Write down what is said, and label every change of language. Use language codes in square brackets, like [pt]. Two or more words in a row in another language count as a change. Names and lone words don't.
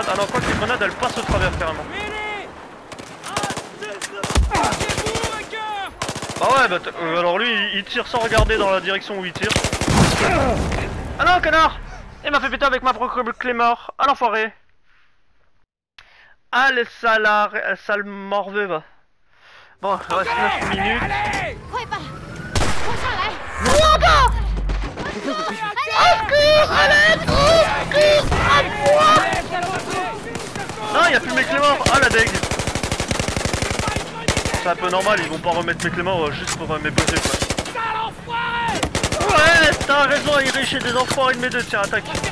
[fr] Ah non, quoi que les grenades, elles passent au travers carrément. Bah ouais, bah alors lui, il tire sans regarder dans la direction où il tire. Ah non, connard! Il m'a fait péter avec ma propre clémore. Ah l'enfoiré. Ah le sale morveux va. Bon, il reste 9 minutes. [zh] 快吧！我上来！我的！ [fr] Non, il a plus mes clémores. Ah la deg. C'est un peu normal, ils vont pas remettre mes clémores juste pour mes beautés quoi. Ouais, t'as raison, Irish et des enfoirés de mes deux, tiens, attaque.